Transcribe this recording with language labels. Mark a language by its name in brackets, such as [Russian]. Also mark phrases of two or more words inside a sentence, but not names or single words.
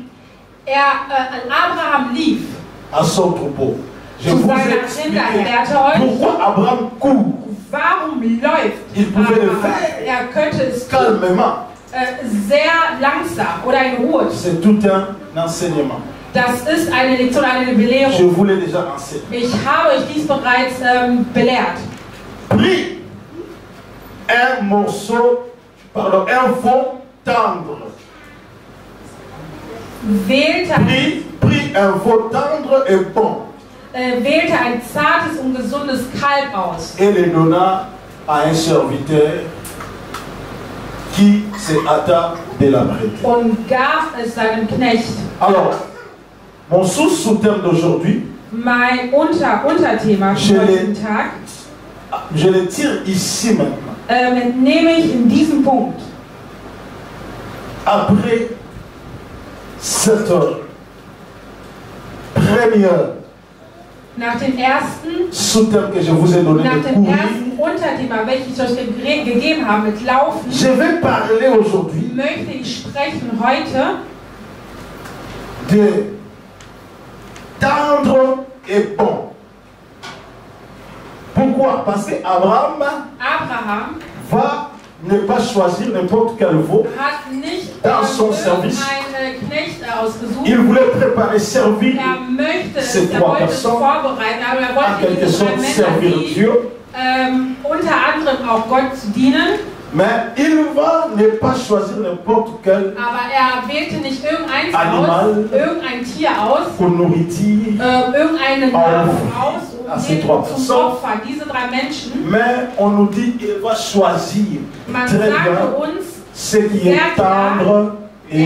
[German] Abraham lief. [French] À son troupeau. Je vous ai expliqué pourquoi Abraham court. [German] Warum läuft [French] Il pouvait le faire [German] könnte es [French] calmement. [German] Sehr langsam oder in Ruhe. [French] C'est tout un enseignement. [German] Das ist eine Lektion, eine Belehrung. [French] Je vous l'ai déjà enseigné. [German] Ich habe euch dies bereits belehrt. [French] Pris un morceau, pardon, un veau tendre. Pris un veau tendre et bon. [German] Wählte ein zartes und gesundes Kalb aus. [French] Et le donna à un serviteur qui se hâta de la prêter. [German] Und gab es seinem Knecht. [French] Alors, mon sous-thème d'aujourd'hui, [German] mein Unterthema für diesen Tag, [French] je le tire ici maintenant. [German] Entnehme ich in diesem Punkt. [French] Après cette première [German] nach dem ersten [French] sous-thème que je vous ai donné, [German] nach dem ersten Unterthema, welches ich euch gegeben habe mit Laufen, [French] je vais parler aujourd'hui [German] möchte ich sprechen heute [French] de tendre et bon. Pourquoi? Parce que Abraham va ne pas choisir n'importe quel veau dans son service. Il voulait préparer, servir ces trois personnes, en quelque sorte servir Dieu. [German] Unter anderem auch Gott zu dienen. [French] Mais il va ne pas choisir n'importe quel [German] wählte nicht irgendein Tier aus, irgendeinen Lauf aus, zum Opfer, diese drei Menschen. [French] Mais on nous dit qu'il va choisir [German] Man [French] très [German] sagte [French] bien [German] uns [French] ce qui est tendre et